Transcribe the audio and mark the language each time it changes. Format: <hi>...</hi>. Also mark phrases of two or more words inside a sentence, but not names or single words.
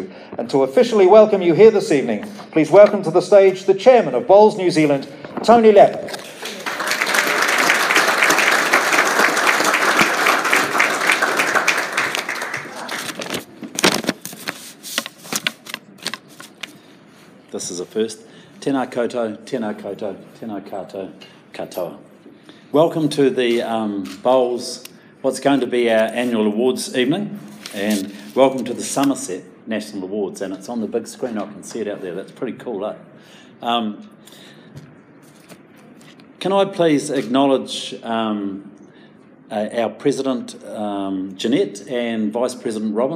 <en>And to officially welcome you here this evening, please welcome to the stage the chairman of Bowls New Zealand, Tony Lepp. This is a first.</en> <mi>Tēnā koutou, tēnā koutou, tēnā koutou, katoa.</mi> <en>Welcome to the Bowls, what's going to be our annual awards evening, and welcome to the Summerset National Awards, and it's on the big screen. I can see it out there. That's pretty cool, eh? Can I please acknowledge our President, Jeanette, and Vice President Robin.</en>